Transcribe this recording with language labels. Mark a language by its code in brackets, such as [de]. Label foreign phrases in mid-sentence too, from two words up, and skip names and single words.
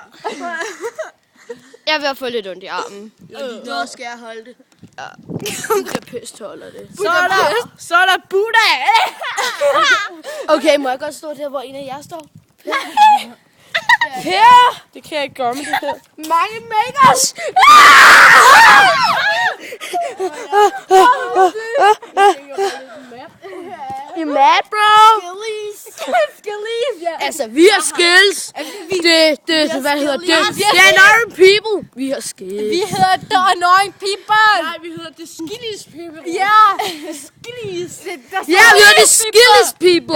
[da] Jeg er ved at få lidt ondt i armen. Nå, skal jeg holde det? Budapest holder det. Så er der Buddha. Okay, må jeg godt stå der, hvor en af jer står? Per! Det kan jeg ikke gøre med det her. Mange makers! [en] You mad, bro? [da] Skillies, ja. Altså, vi har skills. Det, hvad hedder det? The Annoying People. Vi har skills. Vi hedder The Annoying People. Nej, vi hedder The Skillies People. Ja. Skillies. Ja, vi hedder The Skills People.